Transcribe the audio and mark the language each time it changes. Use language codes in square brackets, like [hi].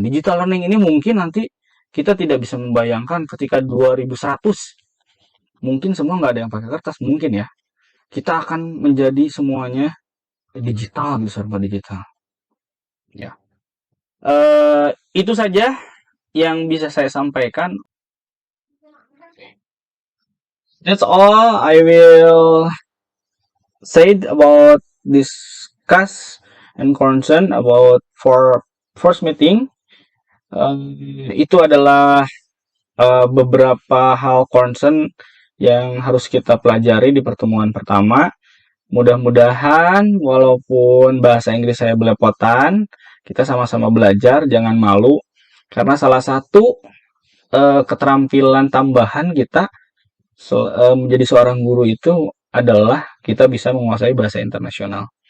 [id] Digital learning ini mungkin nanti kita tidak bisa membayangkan ketika 2100 mungkin semua nggak ada yang pakai kertas mungkin ya. Kita akan menjadi semuanya digital, serba digital. Ya. Itu saja yang bisa saya sampaikan. [en] That's all I will say about discuss and concern about for first meeting. [id] Itu adalah beberapa hal concern yang harus kita pelajari di pertemuan pertama. Mudah-mudahan walaupun bahasa Inggris saya belepotan, kita sama-sama belajar, jangan malu. Karena salah satu keterampilan tambahan kita menjadi seorang guru itu adalah kita bisa menguasai bahasa internasional.